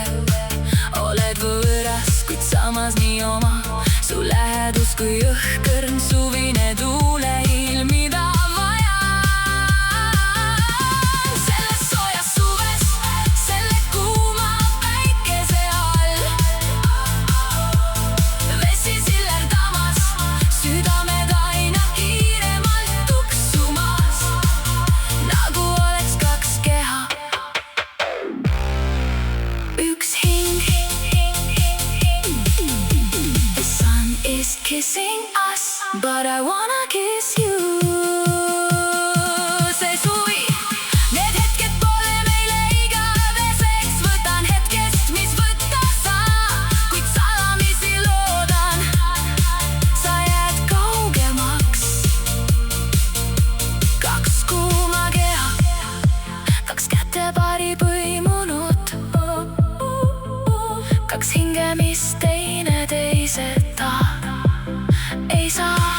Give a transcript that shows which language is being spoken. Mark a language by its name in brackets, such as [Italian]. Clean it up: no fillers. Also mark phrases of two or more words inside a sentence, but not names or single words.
[Estonian] Oled võõras, kuid samas nii oma, su lähedus kui õhkõrn suvine tuuleilm, mida vajan. Selles soojas suves, selle kuuma päikese all, vesi sillerdamas, südamed [English] kissing us, but I wanna kiss you. [Estonian] See suvi, need hetked pole meile igaveseks, võtan hetkest, mis võtta saa, kuid salamisi loodan, sa jääd kaugemaks. Kaks kuuma keha, kaks kätepaari põimunud, kaks hinge, mis teineteiseta ei saa.